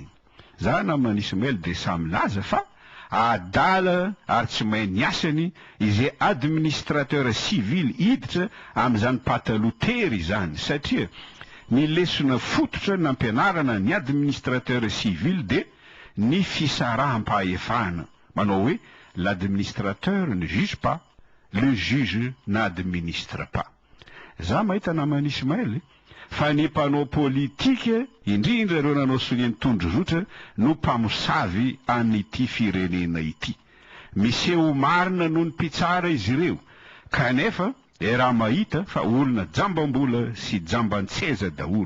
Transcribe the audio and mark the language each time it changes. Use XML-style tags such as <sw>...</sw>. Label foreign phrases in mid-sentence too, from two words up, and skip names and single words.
<mg>Zany amin'isy mail de samy laza fa adala ary tsy mahay ny asany izay</mg> <fr>administrateur civil</fr> <mg>hiditra amin'izany patalotery zany, satria ny lesona fototra nampianarana ny</mg> <fr>administrateur civil</fr> <mg>de ny fisaraham-pahefana, manao hoe</mg> <fr>l'administrateur ne juge pas, le juge n'administre pas.</fr> <mg>Za mahita namana Ismaël fa ny mpanao politika indrindra ireo nanao sonen'ny tondrozotra no mpamosavy an'ity firenena ity. Miseho marina noho ny mpitsara izy ireo, kanefa raha mahita fa olona jambam-bola sy jamban-tseza daholo.</mg>